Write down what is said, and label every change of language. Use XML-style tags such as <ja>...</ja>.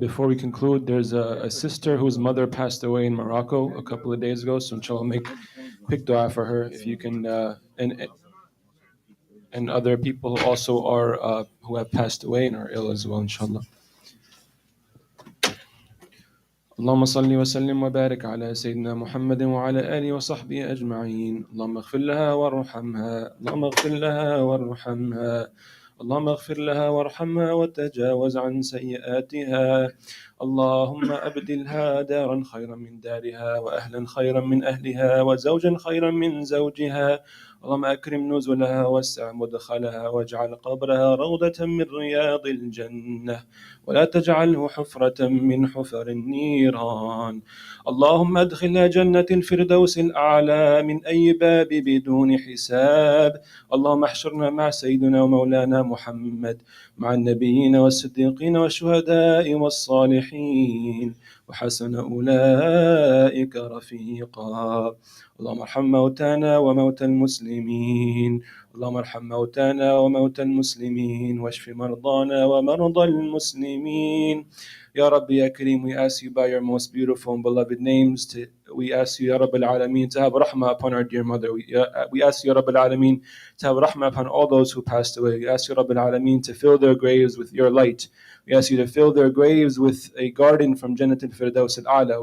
<en>Before we conclude, there's a sister whose mother passed away in Morocco a couple of days ago. So inshallah, make quick dua for her if you can, and other people who also are who have passed away and are ill as well, inshallah.</en> <ar>اللهم صل وسلم وبارك على سيدنا محمد وعلى آله وصحبه أجمعين. اللهم اغفر لها وارحمها، اللهم اغفر لها وارحمها، اللهم اغفر لها وارحمها وتجاوز عن سيئاتها. اللهم أبدلها دارا خيرا من دارها، وأهلا خيرا من أهلها، وزوجا خيرا من زوجها. اللهم أكرم نزلها واسع مدخلها، واجعل قبرها روضة من رياض الجنة، ولا تجعله حفرة من حفر النيران. اللهم ادخلها جنة الفردوس الأعلى من أي باب بدون حساب. اللهم احشرنا مع سيدنا ومولانا محمد، مع النبيين والصديقين والشهداء والصالحين، وحسن أولئك رفيقا. اللهم ارحم موتانا وموتى المسلمين، اللهم ارحم موتانا وموتى المسلمين، واشف مرضانا ومرضى المسلمين.</ar> <en>Ya Rabbi, Ya Kareem, we ask you by your most beautiful and beloved names, we ask you, Ya Rabbi al-Alameen, to have rahmah upon our dear mother. We ask you, Ya Rabbi al-Alameen, to have rahmah upon all those who passed away. We ask you, Ya Rabbi al-Alameen, to fill their graves with your light. We ask you to fill their graves with a garden from Jannat al-Firdaus al-A'la.</en>